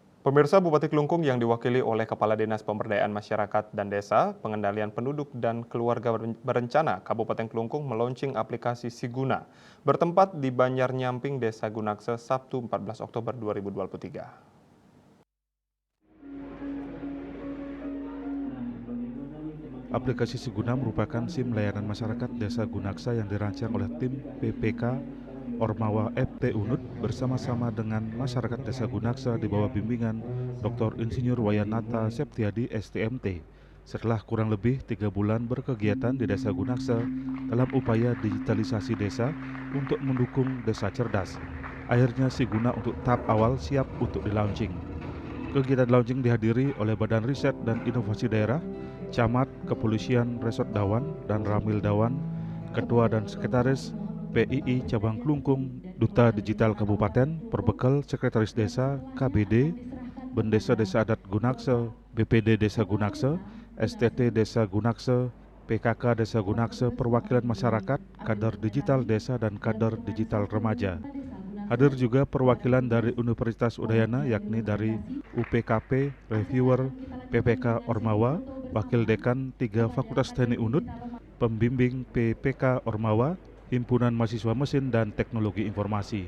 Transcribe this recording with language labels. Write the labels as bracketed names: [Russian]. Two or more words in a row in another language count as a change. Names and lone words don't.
[Indonesian] Pemirsa, Bupati Klungkung yang diwakili oleh Kepala Dinas Pemberdayaan Masyarakat dan Desa, Pengendalian Penduduk dan Keluarga Berencana Kabupaten Klungkung meluncing aplikasi Siguna bertempat di Banjar Nyamping, Desa Gunakse, Sabtu 14 Oktober 2023. Aplikasi Siguna merupakan SIM layanan masyarakat Desa Gunaksa yang dirancang oleh tim PPK Ormawa FT Unut bersama-sama dengan masyarakat Desa Gunaksa di bawah bimbingan Dr. Insinyur Wayanata Septiadi STMT. Setelah kurang lebih 3 bulan berkegiatan di Desa Gunaksa dalam upaya digitalisasi desa untuk mendukung desa cerdas, akhirnya Siguna untuk tahap awal siap untuk di-launching. Kegiatan launching dihadiri oleh Badan Riset dan Inovasi Daerah, Camat, Kepolisian Resort Dawan, dan Ramil Dawan, Ketua dan Sekretaris PII Cabang Klungkung, Duta Digital Kabupaten, Perbekal Sekretaris Desa, KBD, Bendesa Desa Adat Gunakse, BPD Desa Gunakse, STT Desa Gunakse, PKK Desa Gunakse, perwakilan masyarakat, kader digital desa dan kader digital remaja. Hadir juga perwakilan dari Universitas Udayana yakni dari UPKP, Reviewer, PPK Ormawa, Wakil Dekan 3 Fakultas Teknik Unut, Pembimbing PPK Ormawa, Himpunan Mahasiswa Mesin dan Teknologi Informasi.